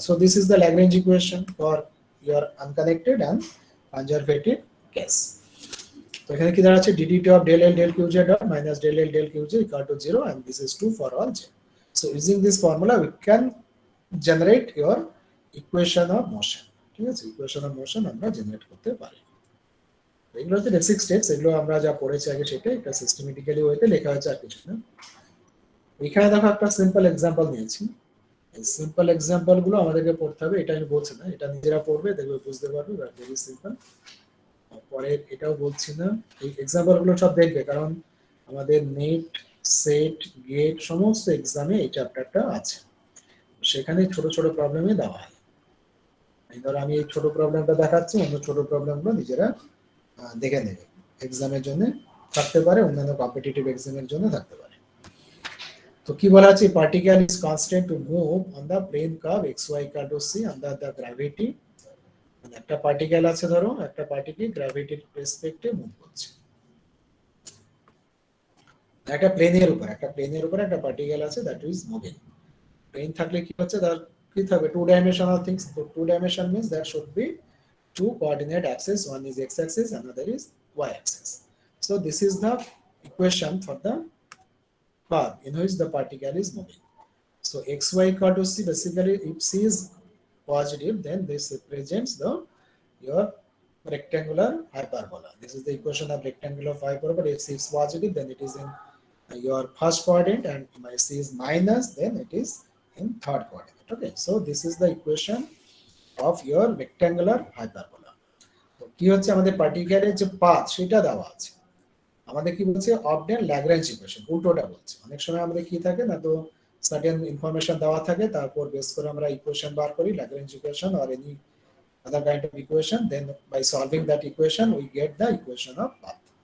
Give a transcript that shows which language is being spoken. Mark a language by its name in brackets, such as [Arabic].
[English] So this is the Lagrange equation for your unconnected and conservative case. So এখানে কি দাঁড়াচ্ছে, dt of del L del Qj dot minus del L del Qj equal to 0, and this is true for all j. So using this formula we can generate your equation of motion. [Bangla] ঠিক আছে? equation of motion আমরা generate করতে পারি। এগুলো হচ্ছে basic steps, এগুলো আমরা যা পড়েছি আগে সেটা একটা সিস্টেমেটিক্যালি ওয়েতে লেখা হয়েছে, আর কিছু না। এখানে দেখো একটা সিম্পল এক্সাম্পল নিয়েছি। এই সিম্পল এক্সাম্পল গুলো আমাদেরকে পড়তে হবে, এটা আমি বলছি না, এটা নিজেরা পড়বে, দেখবে বুঝতে পারবে, ভেরি সিম্পল। পরে এটাও বলছি না, এই এক্সাম্পল গুলো সব দেখবে, কারণ আমাদের নেট, সেট, গেট সমস্ত এক্সামে এই চ্যাপ্টারটা আছে, সেখানে ছোট ছোট প্রবলেমই দেওয়া হয়। ধরো আমি এই ছোট প্রবলেমটা দেখাচ্ছি, অন্য ছোট প্রবলেমগুলো নিজেরা দেখে নেবে, এক্সামের জন্য থাকতে পারে, অন্যান্য কম্পিটিটিভ এক্সামের জন্য থাকতে পারে। [English] তো কি বলা আছে, particle is constant to move on the plane curve xy equal to c under the gravity. [Bangla] মানে একটা পার্টিকেল আছে, ধরো একটা পার্টিকেল গ্র্যাভিটির রেসপেক্টে মুভ করছে, একটা প্লেনের উপর একটা পার্টিকেল আছে দ্যাট ইজ মুভিং। প্লেন থাকলে কি হচ্ছে, তার কি থাকবে, টু ডাইমেনশনাল থিংস। [English] তো two dimension means that should be two coordinate axes, one is x-axis, another is y-axis. So this is the equation for the curve in which the particle is moving. So xy equal to c, basically if c is positive, then this represents your rectangular hyperbola. This is the equation of rectangular hyperbola. If c is positive, then it is in your first coordinate, and if c is minus, then it is in third coordinate. Okay, so this is the equation of your rectangular hyperbola. [Bangla] কি হচ্ছে আমাদের পার্টিকুলারের যে path সেটা দেওয়া আছে, আমাদের কি বলছে অবডেন ল্যাগ্রেঞ্জ ইকুয়েশন, উল্টোটা বলছে। অনেক সময় আমাদের কি থাকে না, তো সার্টেন ইনফরমেশন দেওয়া থাকে, তারপর বেস করে আমরা ইকুয়েশন বার করি, Lagrange equation or any other kind of equation, then by solving that equation we get the equation of path।